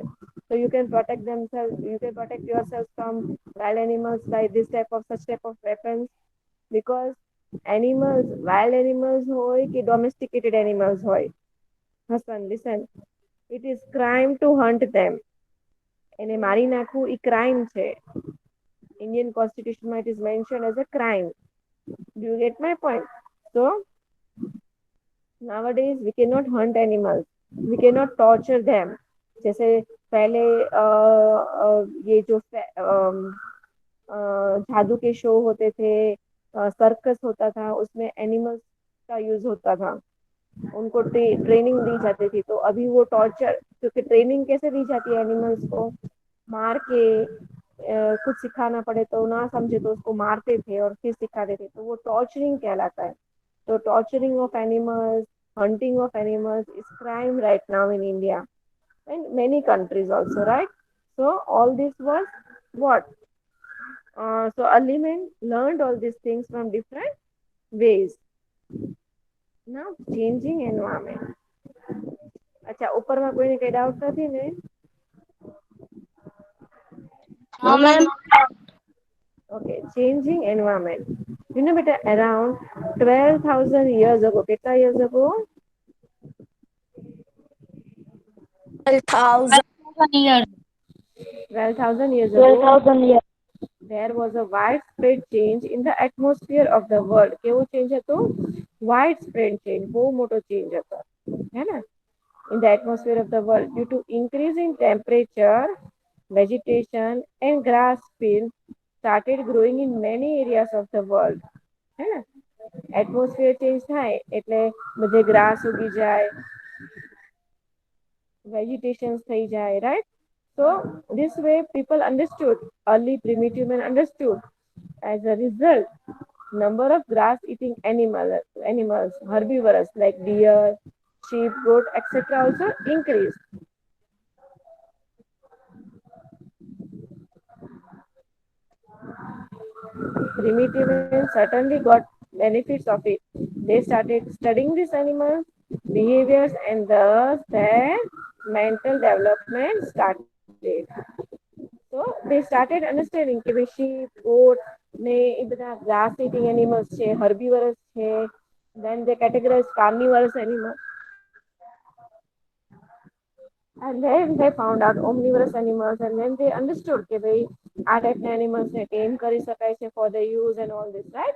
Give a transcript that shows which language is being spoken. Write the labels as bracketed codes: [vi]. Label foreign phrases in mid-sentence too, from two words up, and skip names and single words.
[en] So you can protect themselves, you can protect yourself from wild animals by this type of such type of weapons. Because animals, wild animals [gu] હોય કે [en] domesticated animals હોય, Hassan, listen, it is crime to hunt them. [gu] એને મારી નાખવું એ ક્રાઇમ છે. [en] Indian constitution it is mentioned as a crime. Do you get my point? So nowadays we cannot hunt animals, we cannot torture them. [hi] जैसे पहले ये जो जादू के शो होते थे, सर्कस होता था, उसमें एनिमल्स का यूज होता था, उनको ट्रेनिंग दी जाती थी. तो अभी वो टॉर्चर, क्योंकि ट्रेनिंग कैसे दी जाती है एनिमल्स को? मार के, कुछ सिखाना पड़े तो ना समझे तो उसको मारते थे और फिर सिखाते थे, तो वो टॉर्चरिंग कहलाता है. [en] तो torturing of animals, hunting of animals is crime right now in India and many countries also, right? So all this was what? So early men learned all these things from different ways. Now changing environment. [gu] અચ્છા ઉપરમાં કોઈને કઈ ડાઉટ નથી ને? [en] No, ma'am. Okay, changing environment. You know, beta, around 12,000 years ago, કેટલા years ago? 12,000. 1 year. 12,000 years ago, 12,000 years. there was a widespread change in the atmosphere of the world. [gu] કેવું change હતું? [en] Widespread change, [gu] બહુ મોટો change હતો. હે ને? [en] In the atmosphere of the world due to increase in temperature, vegetation and grass fields started growing in many areas of the world. [gu] હે ને? [en] Atmosphere change [gu] થાય એટલે બધે grass ઉગી જાય, vegetations થઈ જાય, [en] right? So this way people understood, early primitive men understood. As a result, number of grass eating animals, herbivorous like deer, sheep, goat, etc. also increased. Primitive men certainly got benefits of it. They started studying these animals' behaviors and thus their mental development started. So they started understanding [gu] કે ભાઈ [en] sheep, goat [gu] ને એ બધા [en] grass eating animals [gu] છે, herbivorous છે, [en] then they categorized carnivorous animals. And then they found out omnivorous animals, and then they understood [gu] કે ભાઈ આ ટાઈપના [en] animals [gu] ને tame કરી શકાય છે [en] for the use and all this, right?